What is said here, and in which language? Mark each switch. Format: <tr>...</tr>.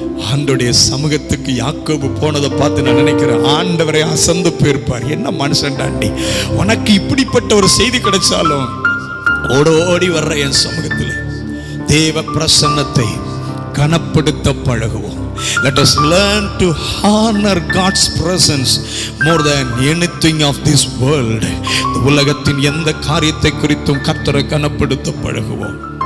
<ta>ஆண்டவருடைய சமூகத்துக்கு யாக்கோபு போனதை பார்த்து நான் நினைக்கிறேன், ஆண்டவரை அசந்து போயிருப்பார். என்ன மனுஷன் டாண்டி, உனக்கு இப்படிப்பட்ட ஒரு செய்தி கிடைச்சாலும் ஓடோடி வர்ற என் சமூகத்தில் தேவ பிரசன்னத்தை கனப்படுத்த பழகுவோம்.</ta> <en>Let us learn to honor God's presence more than anything of this world.</en> <ta>உலகத்தின் எந்த காரியத்தை குறித்தும் கர்த்தரை கனப்படுத்த பழகுவோம்.</ta>